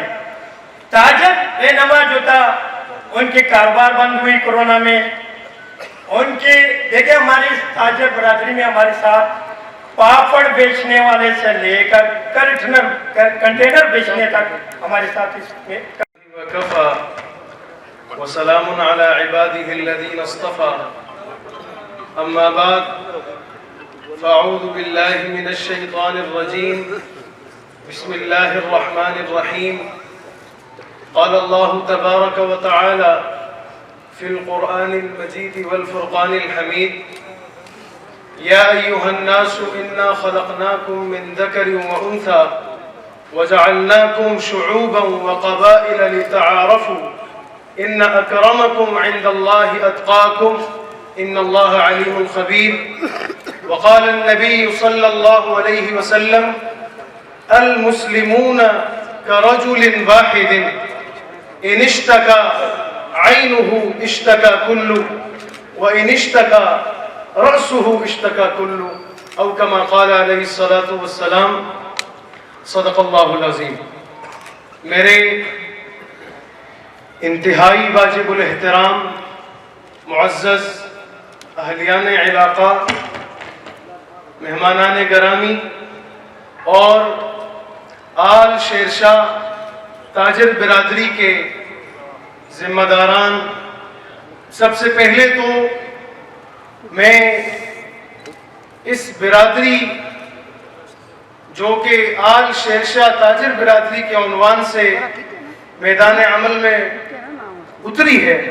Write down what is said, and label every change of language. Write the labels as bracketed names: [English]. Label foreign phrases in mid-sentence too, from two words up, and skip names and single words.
[Urdu] تاجر رہنما جو تھا ان کے کاروبار بند ہوئی کورونا میں، ان کے دیکھیے ہماری تاجر برادری میں ہمارے ساتھ پاپڑ بیچنے والے سے لے کر کنٹینر بیچنے تک ہمارے ساتھ اس میں. [Arabic] وكفى وسلام على عباده الذين اصطفى أما بعد فأعوذ بالله من الشيطان الرجيم بسم الله الرحمن الرحيم قال الله تبارك وتعالى في القرآن المجيد والفرقان الحميد يا أيها الناس إنا خلقناكم من ذكر وأنثى وجعلناكم شعوبا وقبائل لتعارفوا إن أكرمكم عند الله أتقاكم إن الله عليم خبير وقال النبي صلى الله عليه وسلم المسلمون كرجل واحد إن اشتكى عينه اشتكى كله وإن اشتكى رأسه اشتكى كله أو كما قال عليه الصلاة والسلام صدق الله العظيم. [Urdu] میرے انتہائی واجب الاحترام معزز اہلیان علاقہ، مہمانان گرامی اور آل شیرشاہ تاجر برادری کے ذمہ داران، سب سے پہلے تو میں اس برادری جو کہ آل شیرشاہ تاجر برادری کے عنوان سے میدان عمل میں اتری ہے,